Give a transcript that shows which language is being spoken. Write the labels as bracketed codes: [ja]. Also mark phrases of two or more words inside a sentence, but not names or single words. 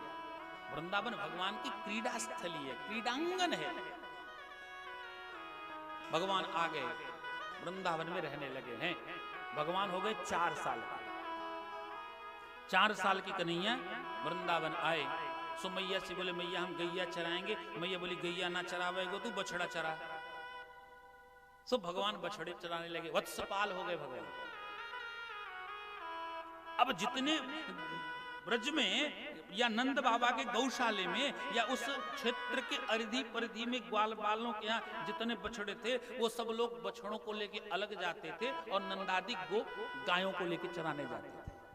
[hi] वृंदावन भगवान की क्रीड़ा स्थली है, क्रीडांगन है। भगवान आ गए, वृंदावन में रहने लगे हैं। भगवान हो गए 4 साल के। 4 साल की कन्हैया वृंदावन आए। सो मैया से बोले मैया हम गैया चराएंगे। मैया बोली गैया ना चरावेगो तू बछड़ा चरा। सो भगवान बछड़े चराने लगे, वत्सपाल हो गए भगवान। अब जितने ब्रज में या नंद बाबा के गौशाले में या उस क्षेत्र के अरिधि परिधि में ग्वाल बालों के यहाँ जितने बछड़े थे, वो सब लोग बछड़ों को लेके अलग जाते थे और नंदादि गोप गायों को लेके चराने जाते थे।